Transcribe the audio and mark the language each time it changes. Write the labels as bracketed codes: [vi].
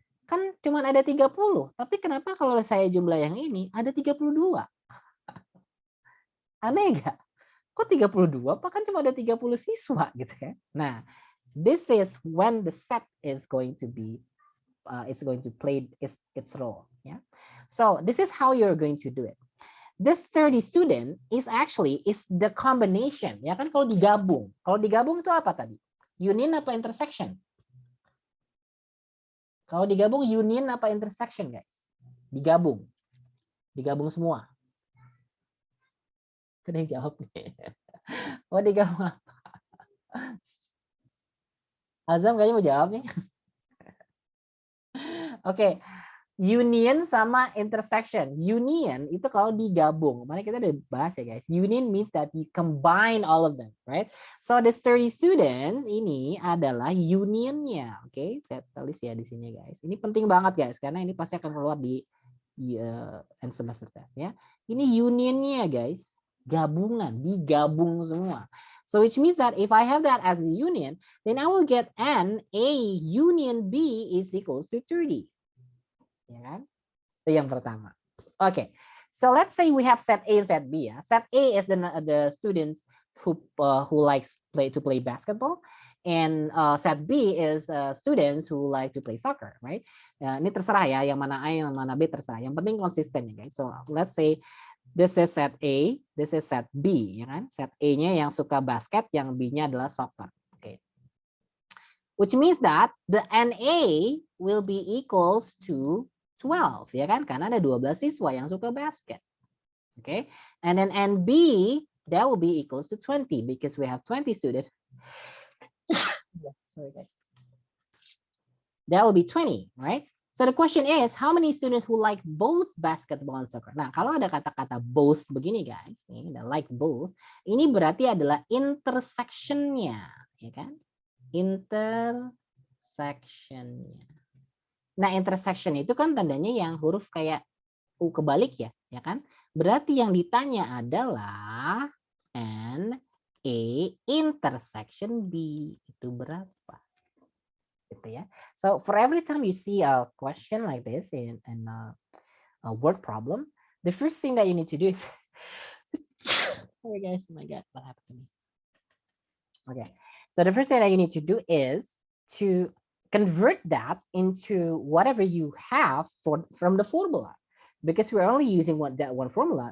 [id] Kan cuma ada 30, tapi kenapa kalau saya jumlah yang ini ada 32? Aneh enggak? Kok 32? Apa kan cuma ada 30 siswa gitu kan? [en] Nah, this is when the set is going to be it's going to play its role, ya. So, this is how you're going to do it. This 30 student is the combination, [id] ya kan, kalau digabung. Kalau digabung itu apa tadi? Union apa intersection? Kalau digabung union apa intersection, guys? Digabung. Digabung semua. Ada yang jawab nih. Oh, digabung apa? Azam kayaknya mau jawab nih. Oke. Union sama intersection. Union itu kalau digabung. Mana kita udah bahas ya guys. [en] Union means that you combine all of them, right? So the 30 students [id] ini adalah unionnya. Oke, saya tulis ya di sini guys. Ini penting banget guys karena ini pasti akan keluar di end semester test ya. Ini unionnya guys. Gabungan, digabung semua. [en] So which means that if I have that as the union, then I will get N A union B is equals to 30. [id] Ya kan? Itu yang pertama. [en] Okay, so let's say we have set A and set B. Ya. Set A is the students who likes to play basketball, and set B is students who like to play soccer, right? [id] Ini terserah ya, yang mana A, yang mana B terserah. Yang penting konsisten ya guys. [en] So let's say this is set A, this is set B, [id] ya kan? Set A-nya yang suka basket, yang B-nya adalah soccer. [en] Okay. Which means that the NA will be equals to 12, [id] ya kan? Karena ada 12 siswa yang suka basket. [en] Okay. And then NB, that will be equals to 20 because we have 20 students. Sorry guys. That will be 20, right? So the question is, how many students who like both basketball and soccer? [id] Nah, kalau ada kata-kata both begini guys, nih, [en] like both, [id] ini berarti adalah intersection-nya, ya kan? Intersection-nya. Nah, intersection itu kan tandanya yang huruf kayak U kebalik ya, ya kan? Berarti yang ditanya adalah N A intersection B itu berapa? Gitu ya. [en] So for every time you see a question like this in a word problem, the first thing that you need to do is sorry guys, oh my god, what happened to me? Okay, so the first thing that you need to do is to convert that into whatever you have from the formula, because we're only using that one formula.